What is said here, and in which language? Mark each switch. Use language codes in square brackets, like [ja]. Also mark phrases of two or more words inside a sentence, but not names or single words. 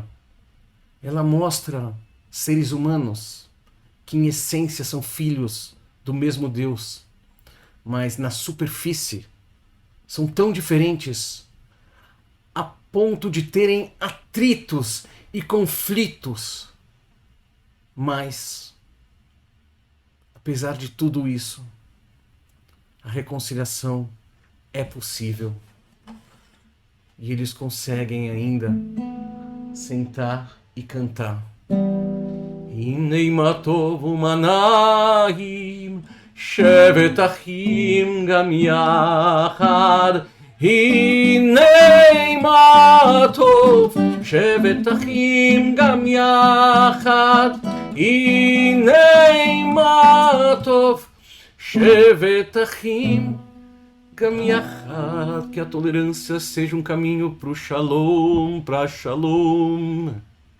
[pt] Ela mostra seres humanos que em essência são filhos do mesmo Deus, mas na superfície são tão diferentes a ponto de terem atritos e conflitos. Mas, apesar de tudo isso, a reconciliação é possível. E eles conseguem ainda sentar e cantar. [he] הנה מה טוב ומה נעים, שבת אחים גם יחד. הנה מה טוב, שבת אחים גם יחד. הנה מה טוב, שבת אחים גם יחד. [pt] Que a tolerância seja um caminho para Shalom.